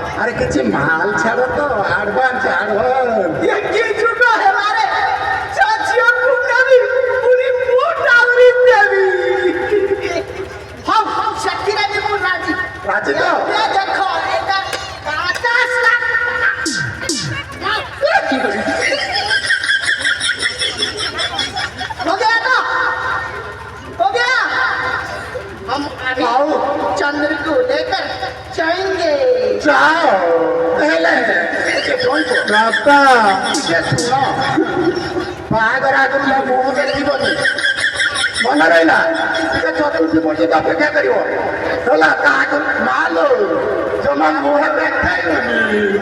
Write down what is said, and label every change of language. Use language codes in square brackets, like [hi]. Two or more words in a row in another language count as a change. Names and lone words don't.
[or] ଆରେ କିଛି ମାଲ ଛାଡ଼ ତ ଆଡଭାନ୍ସ ଏ କି ଯୁଗ ହେଲାରେ ଚାଚିକୁ ନେବି ପୁଣି ମୁଁ ଡାଉରି ଦେବି ହଉ ସେଥିରେ ବି ମୁଁ ରାଜି ରାଜି ତ ଏ ଦେଖ ଏଟା 50 ଲାখ [hi] हो गया ना हो गया हम अभी चंद्र को लेकर जाएंगे [or] ଯାଅ ହେଲେ ବାପା ଟିକେ ଶୁଣ ବାହାଘର ଆଗରୁ ମୋ ମୁହଁ ଦେଖିବନି ମନେ ରହିଲା ଟିକେ ଚତୁର୍ଥୀ ପର୍ଯ୍ୟନ୍ତ ଅପେକ୍ଷା କରିବ ହେଲା ତାହାକୁ ମାଲୋ ଜମା ମୁହଁ ଦେଖାଇବନି